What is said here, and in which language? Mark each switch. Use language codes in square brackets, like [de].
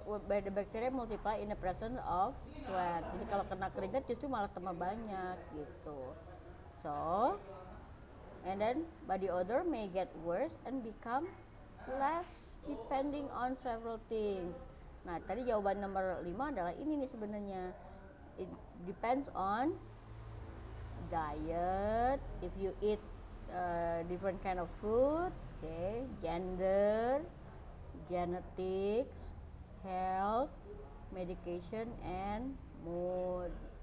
[en] By the bacteria multiply in the presence of sweat. [id] Jadi kalau kena keringat justru malah tambah banyak gitu. [en] So, and then body odor may get worse and become less depending on several things. [id] Nah, tadi jawaban nomor 5 adalah ini nih sebenarnya. [en] It depends on diet, if you eat different kind of food, gender, genetics, health, medication, and mood.